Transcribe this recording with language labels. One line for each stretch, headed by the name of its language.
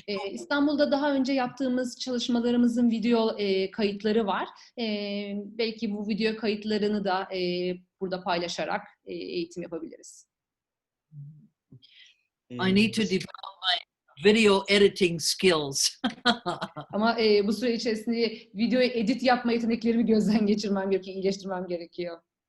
Turkish: İstanbul'da daha önce yaptığımız çalışmalarımızın video kayıtları var. Belki bu video kayıtlarını da burada paylaşarak eğitim yapabiliriz.
English: I need to develop my video editing skills.
Turkish: Ama bu süre içerisinde video edit yapma yeteneklerimi gözden geçirmem gerekiyor, iyileştirmem gerekiyor.